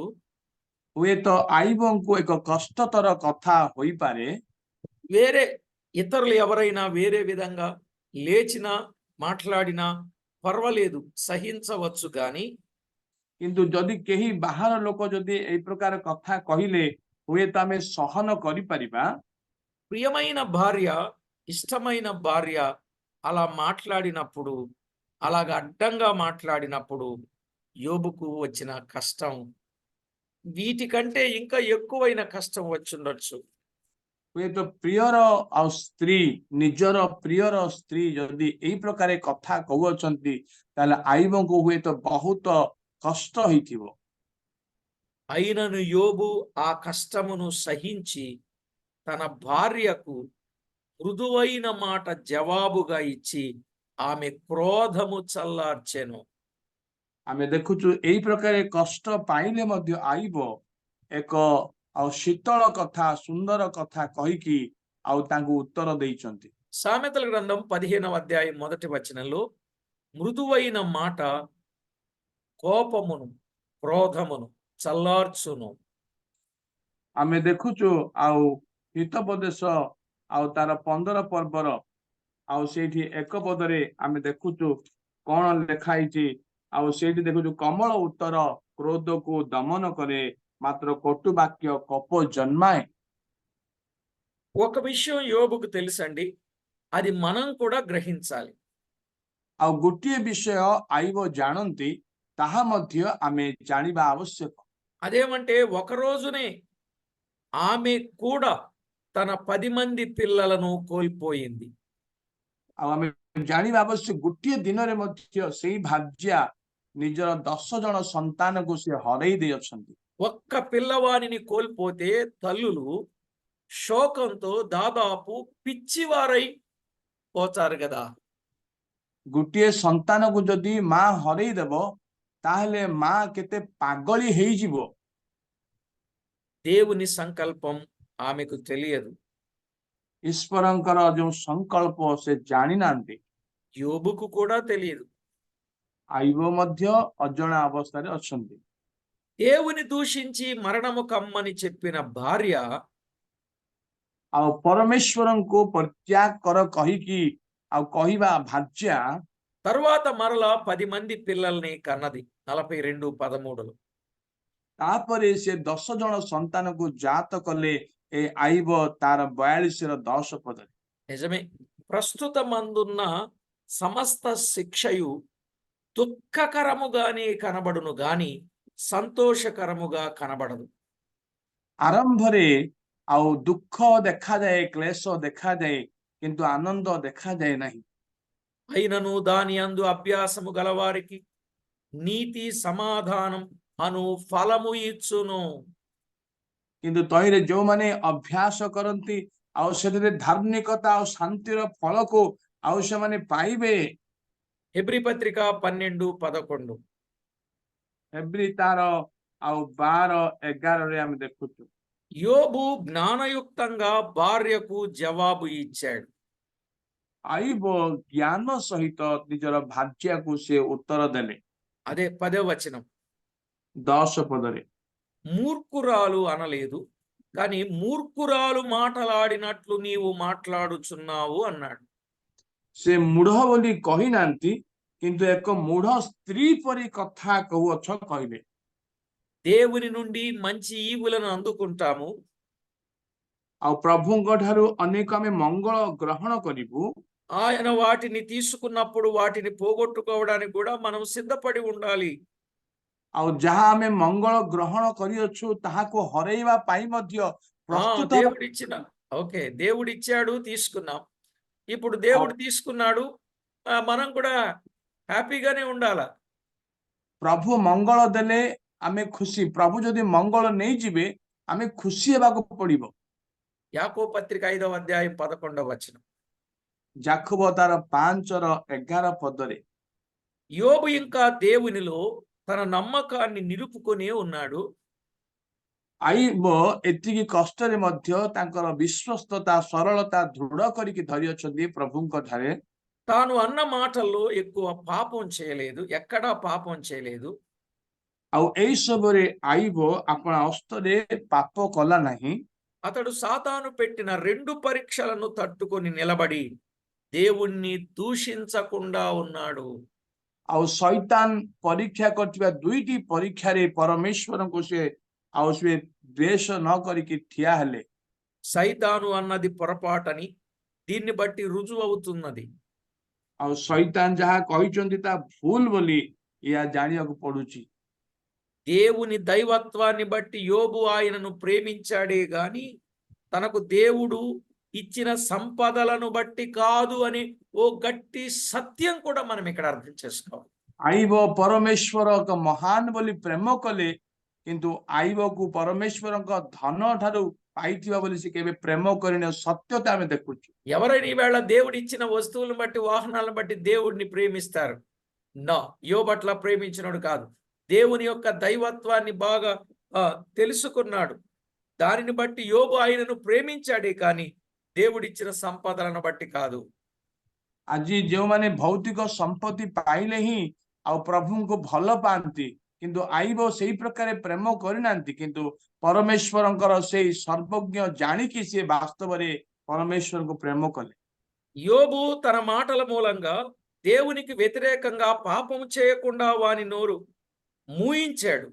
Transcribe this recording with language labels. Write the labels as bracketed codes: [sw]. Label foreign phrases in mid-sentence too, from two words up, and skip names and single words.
[or] ହୁଏତ ଆଇବଙ୍କୁ ଏକ କଷ୍ଟତର କଥା ହୋଇପାରେ। [te] వేరే ఇతరులు ఎవరైనా వేరే విధంగా లేచినా మాట్లాడినా పర్వాలేదు, సహించవచ్చు. కానీ [or] କିନ୍ତୁ ଯଦି କେହି ବାହାର ଲୋକ ଯଦି ଏଇ ପ୍ରକାର କଥା କହିଲେ ହୁଏତ ଆମେ ସହନ କରିପାରିବା। [te] ప్రియమైన భార్య, ఇష్టమైన భార్య అలా మాట్లాడినప్పుడు, అలాగ అడ్డంగా మాట్లాడినప్పుడు యోబుకు వచ్చిన కష్టం వీటికంటే ఇంకా ఎక్కువైన కష్టం వచ్చుండొచ్చు. [or] ହୁଏତ ପ୍ରିୟର ଆଉ ସ୍ତ୍ରୀ, ନିଜର ପ୍ରିୟର ସ୍ତ୍ରୀ ଯଦି ଏଇ ପ୍ରକାର କଥା କହୁଅଛନ୍ତି, ତାହେଲେ ଆଇବଙ୍କୁ ହୁଏତ ବହୁତ କଷ୍ଟ ହେଇଥିବ। [te] అయినను యోబు ఆ కష్టమును సహించి తన భార్యకు మృదువైన మాట జవాబుగా ఇచ్చి ఆమె క్రోధము చల్లార్చెను. [or] ଆମେ ଦେଖୁଛୁ ଏଇ ପ୍ରକାର କଷ୍ଟ ପାଇଲେ ମଧ୍ୟ ଆଇବ ଏକ ଆଉ ଶୀତଳ କଥା, ସୁନ୍ଦର କଥା କହିକି ଆଉ ତାଙ୍କୁ ଉତ୍ତର ଦେଇଛନ୍ତି। [te] సామెతల గ్రంథం 15వ అధ్యాయం 1వ వచనంలో మృదువైన మాట కోపమును క్రోధమును చల్లార్చును. [or] ଆମେ ଦେଖୁଛୁ ଆଉ ହିତୋପଦେଶ ଆଉ ତାର 15 ପର୍ବର ଆଉ ସେଇଠି 1 ପଦରେ ଆମେ ଦେଖୁଛୁ କଣ ଲେଖା ହେଇଛି। ଆଉ ସେଇଠି ଦେଖୁଛୁ କମଳ ଉତ୍ତର କ୍ରୋଧକୁ ଦମନ କରେ, ମାତ୍ର କଟୁ ବାକ୍ୟ କୋପ ଜନ୍ମାଏ। [te] ఒక విషయం యోబుకు తెలుసండి, అది మనం కూడా గ్రహించాలి. [or] ଆଉ ଗୋଟିଏ ବିଷୟ ଆଇବ ଜାଣନ୍ତି, ତାହା ମଧ୍ୟ ଆମେ ଜାଣିବା ଆବଶ୍ୟକ। [te] అదేమంటే ఒక రోజునే ఆమె కూడా తన 10 మంది పిల్లలను కోల్పోయింది. [or] ଆଉ ଆମେ ଜାଣିବା ଆବଶ୍ୟକ, ଗୋଟିଏ ଦିନରେ ମଧ୍ୟ ସେଇ ଭାର୍ଯ୍ୟା ନିଜର 10 ଜଣ ସନ୍ତାନକୁ ସେ ହରେଇ ଦେଇଅଛନ୍ତି। [te] ఒక్క పిల్లవానిని కోల్పోతే తల్లులు శోకంతో దాదాపు పిచ్చివారై పోతారు కదా. [or] ଗୋଟିଏ ସନ୍ତାନକୁ ଯଦି ମା ହରେଇ ଦେବ, ତାହେଲେ ମା କେତେ ପାଗଳି ହେଇଯିବ। [te] దేవుని సంకల్పం ఆమెకు తెలియదు. [or] ଈଶ୍ୱରଙ୍କର ଯୋଉ ସଂକଳ୍ପ ସେ ଜାଣିନାହାନ୍ତି। [te] యోబుకు కూడా తెలియదు. [or] ଆଇବ ମଧ୍ୟ ଅଜଣା ଅବସ୍ଥାରେ ଅଛନ୍ତି। [te] దేవుని దూషించి మరణము కమ్మని చెప్పిన భార్య [or] ଆଉ ପରମେଶ୍ୱରଙ୍କୁ ପରିତ୍ୟାଗ କର କହିକି ଆଉ କହିବା ଭାର୍ଯ୍ୟା [te] తరువాత మరలా 10 మంది పిల్లల్ని కన్నది 42:13 [or] ତାପରେ ସେ 10 ଜଣ ସନ୍ତାନକୁ ଜାତ କଲେ ଏ ଆଇବ ତାର 42 ପଦରେ। [te] నిజమే. ప్రస్తుతమందున్న సమస్త శిక్షయు దుఃఖకరముగానే కనబడును గాని సంతోషకరముగా కనబడదు. [or] ଆରମ୍ଭରେ ଆଉ ଦୁଃଖ ଦେଖାଯାଏ, କ୍ଲେଶ ଦେଖାଯାଏ, କିନ୍ତୁ ଆନନ୍ଦ ଦେଖାଯାଏ ନାହିଁ। [te] అయినను దాని యందు అభ్యాసము గలవారికి నీతి సమాధానం అను ఫలము ఇచ్చును. [or] କିନ୍ତୁ ତହିଁରେ ଯୋଉମାନେ ଅଭ୍ୟାସ କରନ୍ତି ଆଉ ସେଥିରେ ଧାର୍ମିକତା ଆଉ ଶାନ୍ତିର ଫଳକୁ ଆଉ ସେମାନେ ପାଇବେ। [te] హెబ్రీ పత్రిక 12:11 [or] ଏଭ୍ରି ତାର ଆଉ 12-11ରେ ଆମେ ଦେଖୁଛୁ। [te] యోబు జ్ఞానయుక్తంగా భార్యకు జవాబు ఇచ్చాడు. [or] ଆଇବ ଜ୍ଞାନ ସହିତ ନିଜର ଭାର୍ଯ୍ୟାକୁ ସେ ଉତ୍ତର ଦେଲେ। [te] అదే 10వ వచనం. [or] 10 ପଦରେ [te] మూర్ఖురాలు అనలేదు, కానీ మూర్ఖురాలు మాటలాడినట్లు నీవు మాట్లాడుచున్నావు అన్నాడు. [or] ସେ ମୂଢ ବୋଲି କହିନାହାନ୍ତି, କିନ୍ତୁ ଏକ ମୂଢ ସ୍ତ୍ରୀ ପରି କଥା କହୁଅଛ କହିଲେ। [te] దేవుని నుండి మంచి ఈవులను అందుకుంటాము. [or] ଆଉ ପ୍ରଭୁଙ୍କ ଠାରୁ ଅନେକ ଆମେ ମଙ୍ଗଳ ଗ୍ରହଣ କରିବୁ। [te] ఆయన వాటిని తీసుకున్నప్పుడు వాటిని పోగొట్టుకోవడానికి కూడా మనం సిద్ధపడి ఉండాలి. [or] ଆଉ ଯାହା ଆମେ ମଙ୍ଗଳ ଗ୍ରହଣ କରିଅଛୁ ତାହାକୁ ହରେଇବା ପାଇଁ ମଧ୍ୟ ପ୍ରସ୍ତୁତ [te] దేవుడిచ్చిన దేవుడిచ్చాడు, తీసుకున్నాం. ఇప్పుడు [or] ଆଉ [te] దేవుడు తీసుకున్నాడు, మనం కూడా హ్యాపీగానే ఉండాల. [or] ପ୍ରଭୁ ମଙ୍ଗଳ ଦେଲେ ଆମେ ଖୁସି, ପ୍ରଭୁ ଯଦି ମଙ୍ଗଳ ନେଇଯିବେ ଆମେ ଖୁସି ହେବାକୁ ପଡିବ। [te] యాకోబు పత్రిక 5వ అధ్యాయం 11వ వచనం. [or] ଯାକୋବ ତାର 5:11 ପଦରେ [te] యోబు ఇంకా దేవునిలో తన నమ్మకాన్ని నిలుపుకొనే ఉన్నాడు. [or] ଆଇବ ଏତିକି କଷ୍ଟରେ ମଧ୍ୟ ତାଙ୍କର ବିଶ୍ୱସ୍ତତା ସରଳତା ଦୃଢ କରିକି ଧରିଅଛନ୍ତି ପ୍ରଭୁଙ୍କ ଠାରେ। [te] తాను అన్న మాటల్లో ఎక్కువ పాపం చేయలేదు, ఎక్కడా పాపం చేయలేదు. [or] ଆଉ ଏଇ ସବୁରେ ଆଇବ ଆପଣା ହସ୍ତରେ ପାପ କଲା ନାହିଁ। [te] అతడు సాతాను పెట్టిన 2 పరీక్షలను తట్టుకొని నిలబడి దేవుణ్ణి దూషించకుండా ఉన్నాడు. [or] ଆଉ ଶୈତାନ ପରୀକ୍ଷା କରିଥିବା 2ଟି ପରୀକ୍ଷାରେ ପରମେଶ୍ୱରଙ୍କୁ ସେ ଆଉ ସେ ଦ୍ୱେଷ ନ କରିକି ଠିଆ ହେଲେ। [te] సైతాను అన్నది పొరపాటని దీన్ని బట్టి రుజువు అవుతున్నది. [or] ଆଉ ଶୈତାନ ଯାହା କହିଛନ୍ତି ତା ଭୁଲ ବୋଲି ଏହା ଜାଣିବାକୁ ପଡୁଛି। [te] దేవుని దైవత్వాన్ని బట్టి యోబు ఆయనను ప్రేమించాడే గాని తనకు దేవుడు ఇచ్చిన సంపదలను బట్టి కాదు అని ఓ గట్టి సత్యం కూడా మనం ఇక్కడ అర్థం చేసుకోవాలి. [or] ଆଇବ ପରମେଶ୍ୱର ଏକ ମହାନ ବୋଲି ପ୍ରେମ କଲେ, କିନ୍ତୁ ଆଇବକୁ ପରମେଶ୍ୱରଙ୍କ ଧନ ଠାରୁ ପାଇଥିବା ବୋଲି ସେ କେବେ ପ୍ରେମ କରିନ ସତ୍ୟତା ଆମେ ଦେଖୁଛୁ। [te] ఎవరైనా ఈవేళ దేవుడు ఇచ్చిన వస్తువులను బట్టి వాహనాలను బట్టి దేవుడిని ప్రేమిస్తారు. యోబు అట్లా ప్రేమించినోడు కాదు. దేవుని యొక్క దైవత్వాన్ని బాగా తెలుసుకున్నాడు. దానిని బట్టి యోబు ఆయనను ప్రేమించాడే కానీ దేవుడిచ్చిన సంపదలను బట్టి కాదు. [or] ଆଜି ଯେଉଁମାନେ ଭୌତିକ ସମ୍ପତ୍ତି ପାଇଲେ ହିଁ ଆଉ ପ୍ରଭୁଙ୍କୁ ଭଲ ପାଆନ୍ତି, କିନ୍ତୁ ଆଇବ ସେଇ ପ୍ରକାର ପ୍ରେମ କରିନାହାନ୍ତି, କିନ୍ତୁ ପରମେଶ୍ୱରଙ୍କର ସେଇ ସର୍ବଜ୍ଞ ଜାଣିକି ସେ ବାସ୍ତବରେ ପରମେଶ୍ୱରୁକୁ ପ୍ରେମ କଲେ। [te] యోబు తన మాటల మూలంగా దేవునికి వ్యతిరేకంగా పాపము చేయకుండా వాని నోరు మూయించాడు.